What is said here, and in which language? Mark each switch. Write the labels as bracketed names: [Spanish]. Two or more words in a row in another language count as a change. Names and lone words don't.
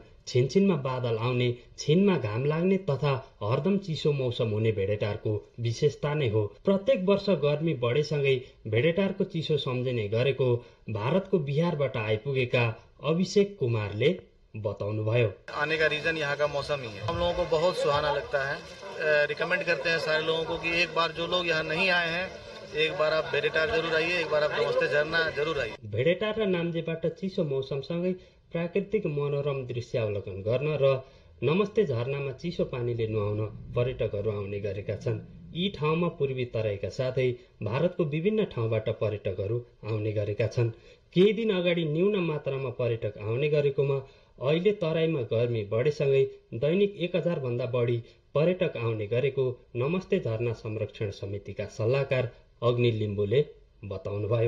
[Nepali] छिनछिनमा बादल आउने, छिनमा घाम लाग्ने तथा हरदम चिसो मौसम हुने भेडेटारको विशेषता नै हो। प्रत्येक वर्ष गर्मी बढेसँगै भेडेटारको चिसो सम्झिने गरेको भारतको बिहारबाट आइपुगेका अभिषेक कुमारले बताउनुभयो। [Hindi] आने का रीजन यहाँ का मौसम ही है। हम लोगों को बहुत सुहाना लगता है। रिकमेंड करते हैं सारे लोगों को कि एक बार जो लोग यहाँ नहीं आए हैं, एक बार आप भेडेटार जरूर आइए, एक बार आप नमस्ते झरना जरूर आइए। [Nepali] भेडेटार र नाम्जेबाट चिसो मौसमसँगै प्राकृतिक मनोरम दृश्यावलोकन गर्न र नमस्ते झरनामा चिसो पानीले नुहाउन पर्यटकहरू आउने गरेका छन्। यी ठाउँमा पूर्वी तराईका साथै भारतको विभिन्न ठाउँबाट पर्यटकहरू आउने गरेका छन्। केही दिन अगाडि न्यून मात्रामा पर्यटक आउने गरेकोमा अहिले तराईमा गर्मी बढेसँगै दैनिक 1000 भन्दा बढी पर्यटक आउने गरेको नमस्ते झरना संरक्षण समितिका सल्लाहकार अग्नि लिम्बुले बताउनुभयो।